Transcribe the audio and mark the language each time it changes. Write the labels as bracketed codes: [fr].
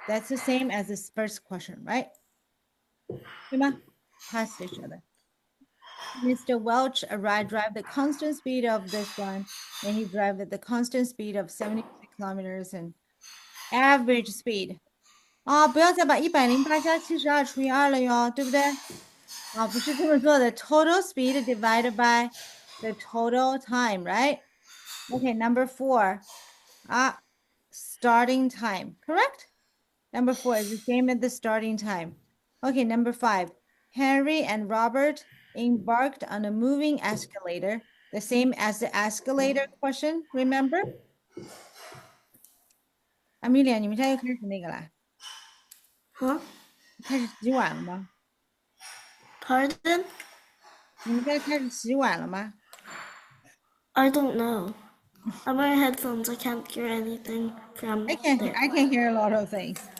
[en] That's the same as this first question, right? Past each other. Mr. Welch drive the constant speed of this one, and he drive at the constant speed of 76 kilometers and average speed. [zh] 啊，不要再把108加72除以2了哟，对不对？啊，不是这么做的。 [en] Total speed divided by the total time, right? Okay, number 4. Starting time, correct? Number 4 is the same as the starting time. Okay, number 5. Henry and Robert embarked on a moving escalator, the same as the escalator question, remember? [zh] Amelia, 你们现在又开始那个啦？ Huh? 开始洗碗了吗？ [en] Pardon? [zh] 你们现在开始洗碗了吗？ [en] I don't know. I'm wearing headphones. I can't hear anything from I can hear a lot of things.